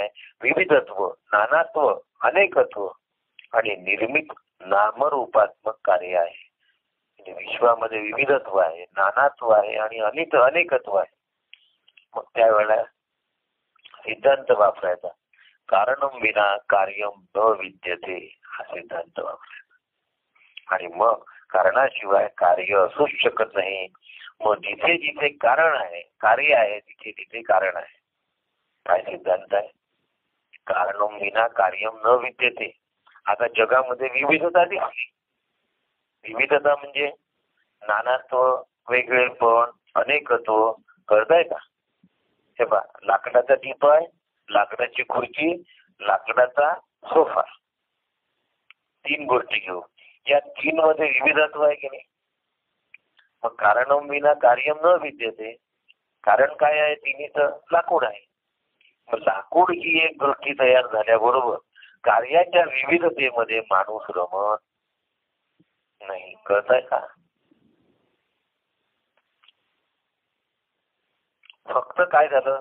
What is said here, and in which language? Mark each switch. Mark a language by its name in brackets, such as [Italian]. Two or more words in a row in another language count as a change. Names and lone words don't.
[Marathi] विविधत्व, नानात्व, अनेकत्व आणि निर्मित नामरूपात्मक कार्य आहे. म्हणजे विश्वामध्ये विविधत्व आहे, नानात्व आहे आणि अनेकत्व आहे. मग त्यावेळेला सिद्धांत वापरायचा. [Sanskrit] कारणम विना कार्यम न विद्यते [Marathi] हा सिद्धांत वापरला. आणि मग कारणाशिवाय कार्य असूच शकत नाही. मग जिथे जिथे कारण आहे, कार्य आहे, तिथे तिथे कारण आहे. काय सिद्धांत आहे? [Sanskrit] कारणम विना कार्यम न विद्यते. [Marathi] आता जगामध्ये विविधता दिसली. विविधता म्हणजे नानात्व, वेगळेपण, अनेकत्व. कळतंय का? हे पहा, लाकडाचा दीप आहे, लाकडाची खुर्ची, लाकडाचा सोफा, 3 गोष्टी घेऊ. या 3 मध्ये विविधत्व आहे की नाही? मग [Sanskrit] कारणम विना कार्यम न विद्यते. [Marathi] कारण काय आहे? तिन्हीचं लाकूड आहे. मग लाकूड ही एक गोष्टी तयार झाल्याबरोबर कार्याच्या विविधतेमध्ये माणूस रमत नाही. कळतंय का? फक्त काय झालं?